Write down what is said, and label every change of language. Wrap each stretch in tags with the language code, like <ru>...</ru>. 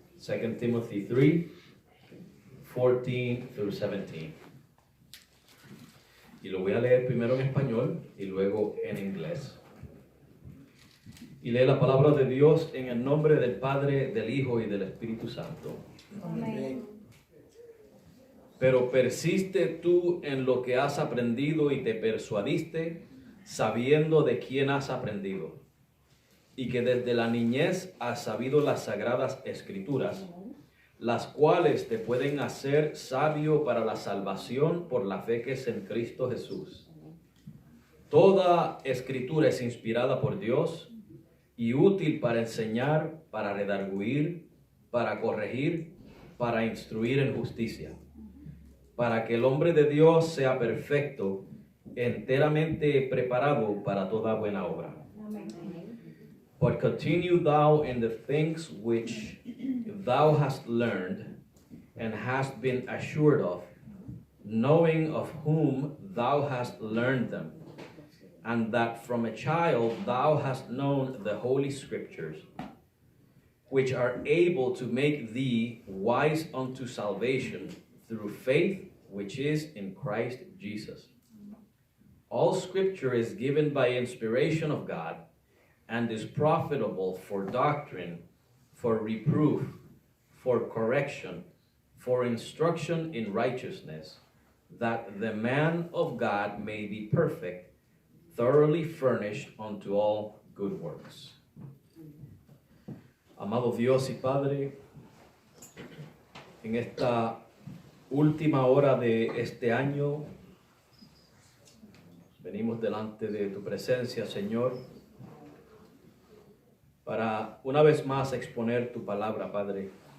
<en>Second Timothy 3, 14 through 17.</en> <es>Y lo voy a leer primero en español y luego en inglés. Y lee la palabra de Dios en el nombre del Padre, del Hijo y del Espíritu Santo. Amén. Pero persiste tú en lo que has aprendido y te persuadiste, sabiendo de quién has aprendido, y que desde la niñez has sabido las sagradas escrituras, las cuales te pueden hacer sabio para la salvación por la fe que es en Cristo Jesús. Toda escritura es inspirada por Dios y útil para enseñar, para redarguir, para corregir, para instruir en justicia, para que el hombre de Dios sea perfecto, enteramente preparado para toda buena obra.</es> <en>But continue thou in the things which thou hast learned and hast been assured of, knowing of whom thou hast learned them, and that from a child thou hast known the holy scriptures, which are able to make thee wise unto salvation through faith which is in Christ Jesus. All scripture is given by inspiration of God, and is profitable for doctrine, for reproof, for correction, for instruction in righteousness, that the man of God may be perfect, thoroughly furnished unto all good works.</en> <es>Amado Dios y Padre, en esta última hora de este año, venimos delante de tu presencia, Señor, para una vez más exponer tu palabra, Padre.</es>